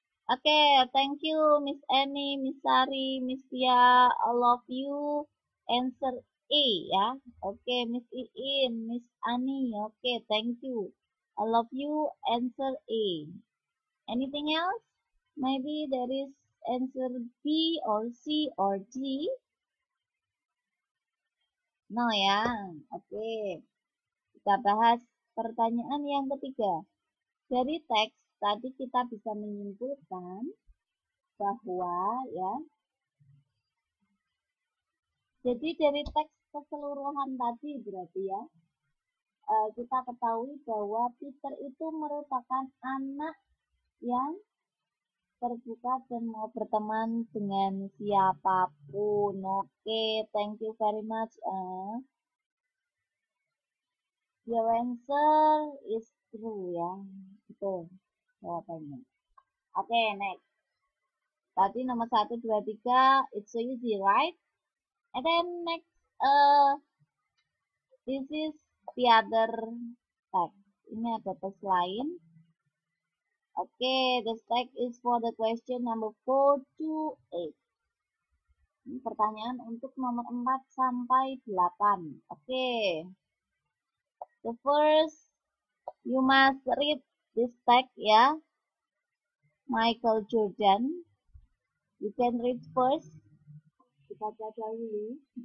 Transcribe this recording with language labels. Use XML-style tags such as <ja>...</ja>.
<en>Okay, thank you Miss Annie, Miss Sari, Miss Tia, all of you answer A ya. Okay, Miss Iin, Miss Annie, okay, thank you. All of you answer A. Anything else? Maybe there is answer B or C or D. No ya. Oke.</en> <id>Kita bahas pertanyaan yang ketiga. Dari teks tadi kita bisa menyimpulkan bahwa ya. Jadi dari teks keseluruhan tadi berarti ya. Kita ketahui bahwa Peter itu merupakan anak yang terbuka dan mau berteman dengan siapapun.</id> <en>Oke, thank you very much. Your answer is true ya.</en> <id>Betul jawabannya.</id> <en>Oke, next.</en> <id>Tadi nomor</id> <en>1, 2, 3, it's so easy, right? And then next, this is the other text.</en> <id>Ini ada teks lain.</id> <en>Okay, the text is for the question number 4 to 8.</en> <id>Ini pertanyaan untuk nomor 4 sampai 8.</id> <en>Okay. The first, you must read this text ya. Michael Jordan. You can read first.</en> <id>Kita baca dulu.</id>